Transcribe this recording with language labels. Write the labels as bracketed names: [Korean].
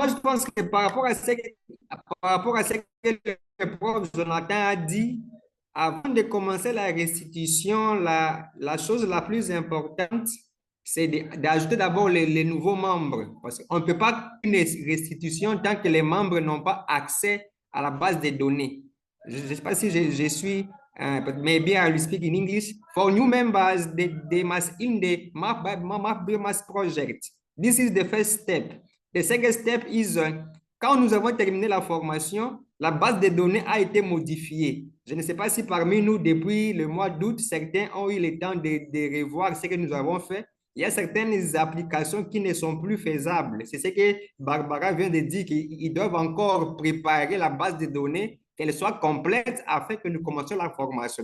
[French] Moi, je pense que par rapport à ce que le prof Jonathan a dit, avant de commencer la restitution, la chose la plus importante, c'est d'ajouter d'abord les nouveaux membres. Parce qu'on ne peut pas faire une restitution tant que les membres n'ont pas accès à la base des données. Je ne sais pas si je suis, [English] but maybe I will speak in English. For new members, they must in the MapBiomas project. This is the first step. The second step is, [French] quand nous avons terminé la formation, la base de données a été modifiée. Je ne sais pas si parmi nous, depuis le mois d'août, certains ont eu le temps de revoir ce que nous avons fait. Il y a certaines applications qui ne sont plus faisables. C'est ce que Barbara vient de dire, qu'ils doivent encore préparer la base de données, qu'elle soit complète afin que nous commencions la formation.